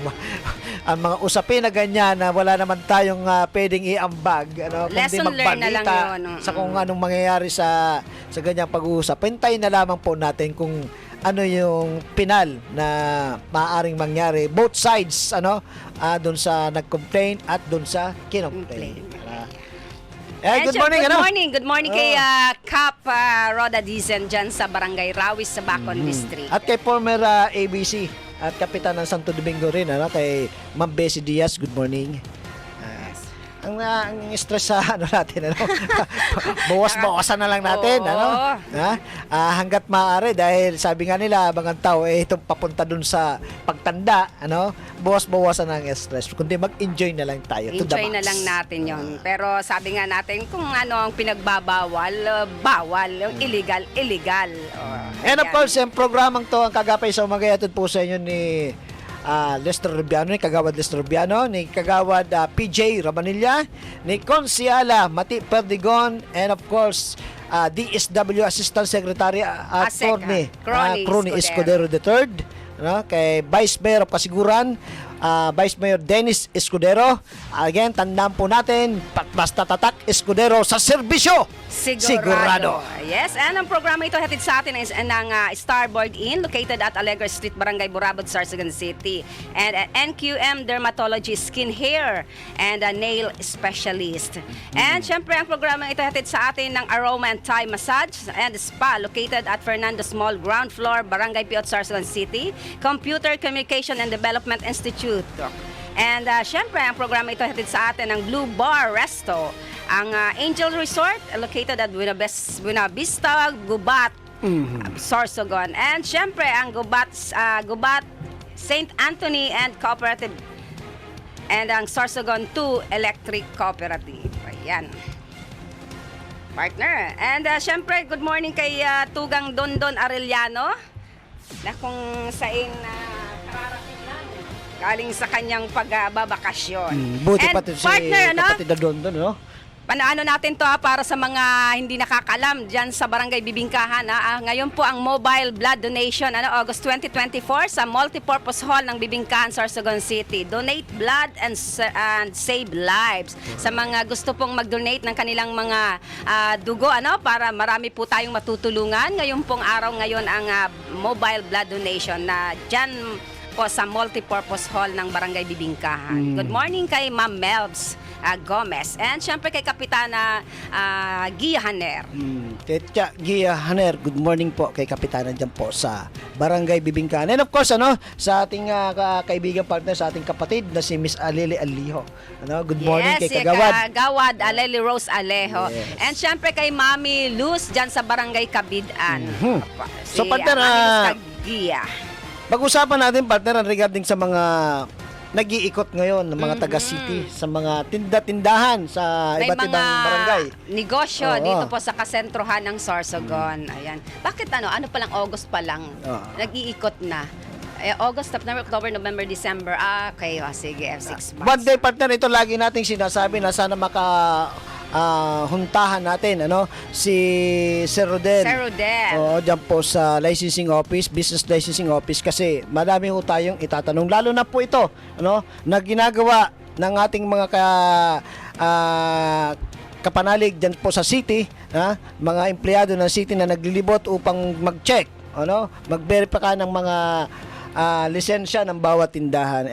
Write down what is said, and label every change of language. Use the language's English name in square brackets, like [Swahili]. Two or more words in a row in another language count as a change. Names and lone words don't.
[Filipino] Ang mga usapin na ganyan na wala naman tayong pwedeng iambag. Kundi [English] Lesson learned [Filipino] na lang magbalita yun. sa kung anong mangyayari sa ganyang pag-uusap. Hintayin na lamang po natin kung ano yung final na maaaring mangyari. [English] Both sides, [Filipino] doon sa nag-complain at doon sa kinocomplain. [English] Good morning, Good morning [Filipino] kay Cap Roda Dizon dyan sa Barangay Rawis sa Bacon District. At kay former ABC. at kapitan ng Santo Domingo rin, ano, kay Ma'am Bessie Diaz. [English] Good morning. [Filipino] Ang stress sa ano natin, ano? Bawas-bawasan na lang natin, Oo. ano? Ha? Hangga't maaari dahil sabi nga nila, mga tao itong papunta dun sa pagtanda, ano? Bawas-bawasan ang stress. Kundi mag-enjoy na lang tayo [English] to the [Filipino] Enjoy na max. lang natin yon. Pero sabi nga natin, kung ano ang pinagbabawal, bawal. Yung illegal, illegal. [English] And of [Filipino] Ayan. course, yung programang to, ang kagapay sa umaga, yatod po sa inyo ni Lester Rubiano, ni Kagawad Lester Rubiano, ni Kagawad PJ Rabanilla, ni Consiala Mati Perdigon, [English] and of course, [Filipino] DSW Assistant Secretary Attorney Crony Escudero III, no? Kay Vice Mayor of Kasiguran, Vice Mayor Dennis Escudero. Again, tandaan po natin, basta tatak Escudero sa serbisyo. Sigurado. Yes, and ang programa ito hatid sa atin is ng Starboard Inn [English] located at [Filipino] Alegre Street, Barangay Burabod, Sorsogon City. And NQM Dermatology Skin Hair and Nail Specialist. And syempre ang programa ito hatid sa atin ng Aroma and Thai Massage and Spa [English] located at [Filipino] Fernando's Mall, [English] ground floor, [Filipino] Barangay Piot, Sorsogon City. Computer Communication and Development Institute. And syempre ang programa ito hatid sa atin ng Blue Bar Resto, ang Angel Resort [English] located at [Filipino] Buena Vista, Gubat, Sorsogon. And syempre ang Gubat St. Anthony and Cooperative and ang Sorsogon 2 Electric Cooperative. Ayan. Partner. And syempre [English] good morning [Filipino] kay Tugang Dondon Arellano na kung saing kararating lang galing sa kanyang pagbabakasyon. Buti And pati si partner, ano? kapatid na doon, no? Paano natin to para sa mga hindi nakakalam dyan sa Barangay Bibingkahan. Ngayon po ang mobile blood donation, August 2024 sa multipurpose hall ng Bibingkahan, Sorsogon City. [English] Donate blood and save lives. [Filipino] Sa mga gusto pong mag-donate ng kanilang mga dugo, para marami po tayong matutulungan. Ngayon pong araw ngayon ang mobile blood donation na dyan po sa multipurpose hall ng Barangay Bibingkahan. [English] Good morning [Filipino] kay Ma'am Melbs Gomez. And syempre kay Kapitana Gia Haner. Kay Gia Haner, [English] good morning [Filipino] po kay Kapitana dyan po sa Barangay Bibingkahan. [English] And of course, [Filipino] sa ating kaibigan partner, sa ating kapatid na si Miss Alele Aliho. [English] Good morning kay [Filipino] si Kagawad. Kagawad Aleli Rose Alejo. Yes. And syempre kay Mami Luz dyan sa Barangay Kabidaan. So, partner, Mami Luz Gia. Pag-usapan natin, partner, regarding sa mga nag-iikot ngayon ng mga taga-city sa mga tinda-tindahan sa May iba't ibang barangay. negosyo Oo. dito po sa kasentrohan ng Sorsogon. Ayan. Bakit ano pa lang, August pa lang, Oo. nag-iikot na. August, September, October, November, December. Okay, sige, 6 months. [English] One day, [Filipino] partner, ito lagi nating sinasabi na sana huntahan natin, si Sir Rodel. Sir Rodel. Oo, dyan po sa [English] licensing office, business licensing office, [Filipino] kasi madami ho tayong itatanong. Lalo na po ito, na ginagawa ng ating mga kapanalig dyan po sa city, mga empleyado ng city na naglilibot upang mag-check, mag-verify ng mga lisensya ng bawat tindahan.